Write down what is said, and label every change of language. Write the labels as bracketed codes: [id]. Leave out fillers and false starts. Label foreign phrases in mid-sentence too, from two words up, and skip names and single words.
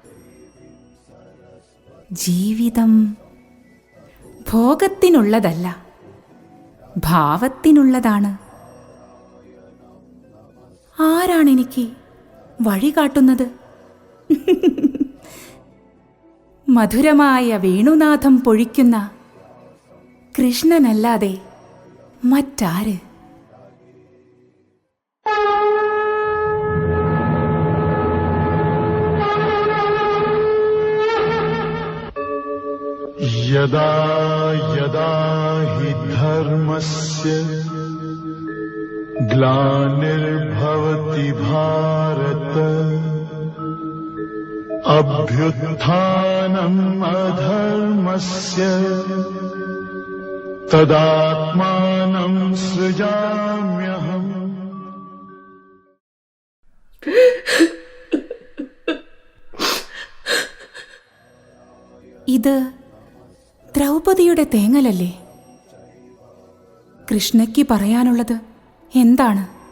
[ml] ജീവിതം ഭോഗത്തിനുള്ളതല്ല, ഭാവത്തിനുള്ളതാണ്. ആരാണെനിക്ക് വഴി കാട്ടുന്നത്? മധുരമായ വേണുനാഥം പൊഴിക്കുന്ന കൃഷ്ണനല്ലാതെ മറ്റാര്? [sa] यदा यदा हि धर्मस्य ग्लानिर्भवति भारत अभ्युत्थानम् अधर्मस्य तदात्मानं सृजाम्यहम्। [ml] ഇത് ദ്രൗപദിയുടെ തേങ്ങലല്ലേ? കൃഷ്ണയ്ക്ക് പറയാനുള്ളത് എന്താണ്?